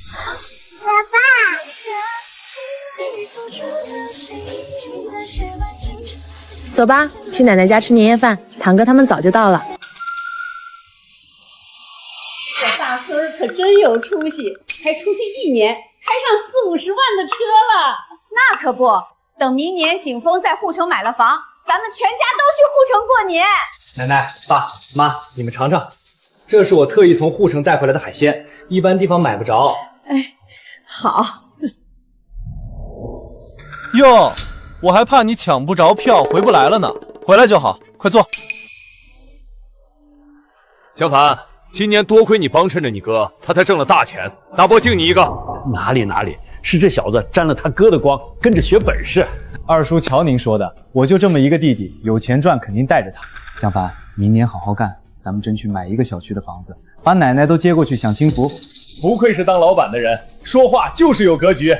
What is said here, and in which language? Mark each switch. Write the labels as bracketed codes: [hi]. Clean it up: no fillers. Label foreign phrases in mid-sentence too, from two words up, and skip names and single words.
[zh] 爸爸，走吧，去奶奶家吃年夜飯，堂哥他們早就到了。我大孫兒可真有出息，才出去1年，開上40、50萬的車了。那可不，等明年景峰在護城買了房，咱們全家都去護城過年。奶奶、爸媽，你們嘗嘗，這是我特意從護城帶回來的海鮮，一般地方買不着。哎，好。喲，我還怕你搶不着票回不來了呢，回來就好，快坐。江凡，今年多虧你幫襯着你哥，他才掙了大錢，大伯敬你一個。哪裡，是這小子沾了他哥的光，跟着學本事。二叔瞧您說的，我就這麼一個弟弟，有錢賺肯定帶着他。江凡，明年好好幹，咱們爭取買一個小區的房子，把奶奶都接過去享清福。不愧是當老闆的人，說話就是有格局。